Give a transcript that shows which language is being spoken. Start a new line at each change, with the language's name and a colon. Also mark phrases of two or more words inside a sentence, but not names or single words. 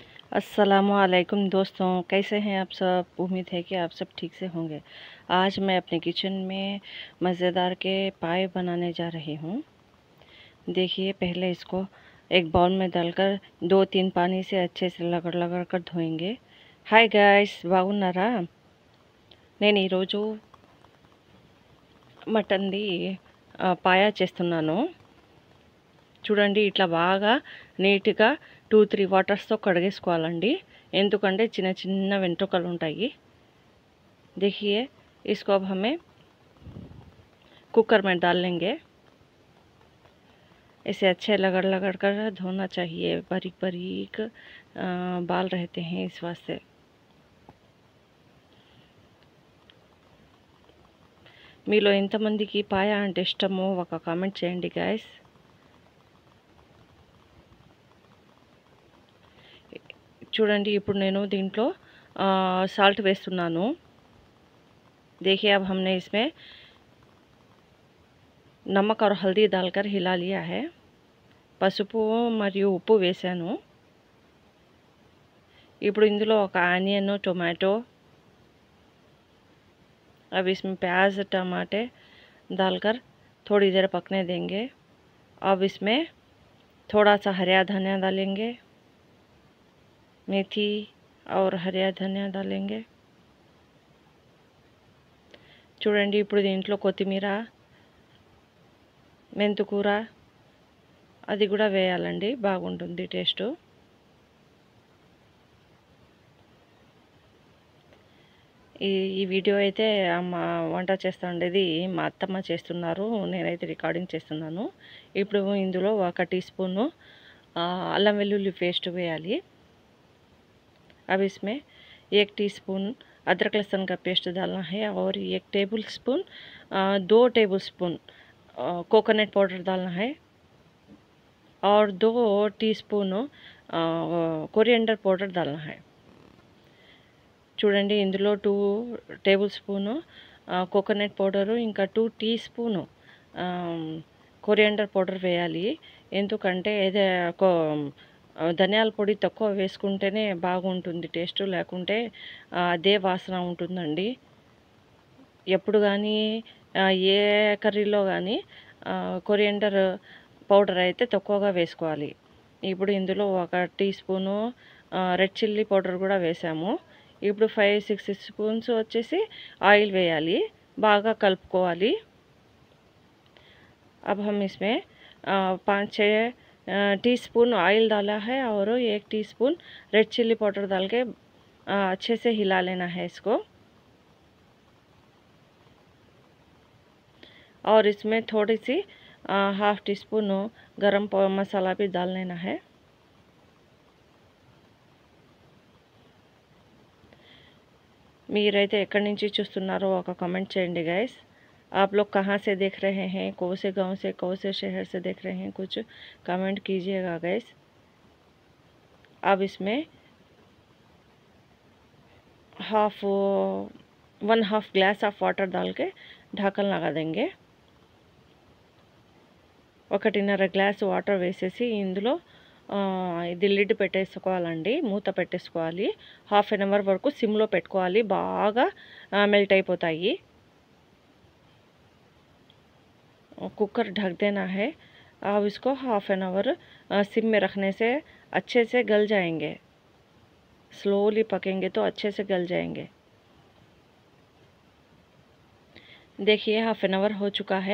Hindi: अस्सलामुअलैकुम दोस्तों, कैसे हैं आप सब। उम्मीद है कि आप सब ठीक से होंगे। आज मैं अपने किचन में मज़ेदार के पाए बनाने जा रही हूँ। देखिए, पहले इसको एक बाउल में डालकर 2-3 पानी से अच्छे से रगड़ रगड़ कर धोएंगे।
English: hi guys,
Telugu: బాగున్నారా? నేను ఈరోజు మటన్ది పాయా చేస్తున్నాను. చూడండి, ఇట్లా బాగా నీట్గా 2-3 వాటర్స్తో కడిగేసుకోవాలండి. ఎందుకంటే చిన్న చిన్న వెంట్రుకలు ఉంటాయి.
Hindi: देखिए, इसको अब हमें कुकर में डाल लेंगे। इसे अच्छे लगड़ लगड़ कर धोना चाहिए, बारीक बारीक बाल रहते हैं इस वास्ते।
Telugu: మీలో ఎంతమందికి పాయ అంటే ఇష్టమో ఒక కామెంట్ చేయండి గైస్. చూడండి, ఇప్పుడు నేను దీంట్లో సాల్ట్ వేస్తున్నాను.
Hindi: देखिए, अब हमने इसमें नमक और हल्दी डालकर हिला लिया है.
Telugu: పసుపు మరియు ఉప్పు వేసాను. ఇప్పుడు ఇందులో ఒక ఆనియన్,
Hindi: टोमेटो, अब इसमें प्याज टमाटे डालकर थोड़ी देर पकने देंगे. अब इसमें थोड़ा सा हरा धनिया डालेंगे, मेथी और हरा धनिया डालेंगे.
Telugu: చూడండి, ఇప్పుడు దీంట్లో కొత్తిమీర, మెంతికూర అది కూడా వేయాలండి, బాగుంటుంది టేస్ట్. ఈ వీడియో అయితే వంట చేస్తూ ఉండేది మా అత్తమ్మ చేస్తున్నారు, నేనైతే రికార్డింగ్ చేస్తున్నాను. ఇప్పుడు ఇందులో 1
English: tea spoon
Telugu: అల్లం వెల్లుల్లి పేస్ట్ వేయాలి.
Hindi: अब इसमें 1 टीस्पून अदरक लहसुन का पेस्ट डालना है और 1
English: table spoon
Hindi: 2 टेबल स्पून
English: coconut powder
Hindi: डालना है और 2 टीस्पून
English: coriander powder
Hindi: डालना है.
Telugu: చూడండి, ఇందులో 2
English: table spoon coconut powder,
Telugu: ఇంకా 2
English: tea spoon coriander powder
Telugu: వేయాలి. ఎందుకంటే ధనియాల పొడి తక్కువ వేసుకుంటేనే బాగుంటుంది టేస్ట్, లేకుంటే అదే వాసన ఉంటుందండి. ఎప్పుడు కానీ ఏ కర్రీలో కానీ
English: coriander powder
Telugu: అయితే తక్కువగా వేసుకోవాలి. ఇప్పుడు ఇందులో 1
English: tea spoon red chilli powder
Telugu: కూడా వేసాము. ఇప్పుడు 5-6 స్పూన్స్ వచ్చేసి ఆయిల్ వేయాలి, బాగా కలుపుకోవాలి.
Hindi: अब हम इसमें 5-6
English: teaspoon oil
Hindi: डाला है और 1
English: teaspoon red chilli powder
Hindi: डाल के अच्छे से हिला लेना है इसको. और इसमें थोड़ी सी 1/2 टीस्पून गरम मसाला भी डाल लेना है.
Telugu: మీరైతే ఎక్కడి నుంచి చూస్తున్నారో ఒక కామెంట్ చేయండి గైస్.
Hindi: आप लोग कहाँ से देख रहे हैं, कौन से गांव से, कौन से शहर से देख रहे हैं, कुछ कमेंट कीजिएगा गैस. अब इसमें 1/2
English: glass of water
Hindi: डाल के ढक्कन लगा देंगे.
Telugu: 1.5
English: glass water
Telugu: వేసేసి ఇందులో ఇది లిడ్ పెట్టేసుకోవాలండి, మూత పెట్టేసుకోవాలి. 1/2
English: an hour
Telugu: వరకు సిమ్లో పెట్టుకోవాలి, బాగా మెల్ట్ అయిపోతాయి.
Hindi: कुकर ढक देना है. अब इसको 1/2
English: an hour
Hindi: सिम में रखने से अच्छे से गल जाएंगे. स्लोली पकेंगे तो अच्छे से गल जाएंगे. देखिए, 1/2
English: an hour
Hindi: हो चुका है.